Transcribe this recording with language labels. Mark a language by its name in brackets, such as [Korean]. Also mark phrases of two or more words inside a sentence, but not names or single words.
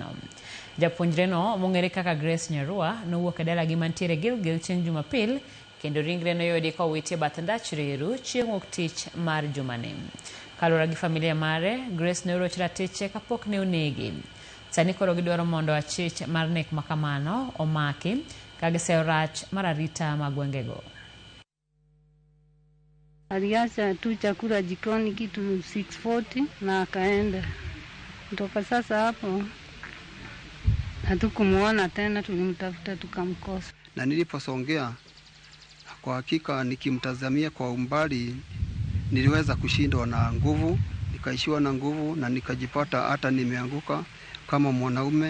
[Luo (Kenya and Tanzania)] Japuonjre no mong'ere kaka Grace Nyarua nowuok e dalagi mantiere Gilgil chieng' Jumapil kendo ringre noyudi kowiti e bath ndach reru chieng' wuok tich mar Jumane. Kaluwore gi familia mare, Grace ne oroch ratiche kapok ne onegi. Sani koro gidwaro mondo achich mar nek makamano omaki kagiseo rach mar arita magwengego. [Swahili] Aliacha tu chakula jikoni kitu 6:40 na akaenda. Kutoka sasa hapo hatukumuona tena, tulimtafuta tukamkosa. Na niliposongea kwa hakika nikimtazamia kwa umbali niliweza kushindwa na nguvu, nikaishiwa na nguvu na nikajipata hata nimeanguka kama mwanaume.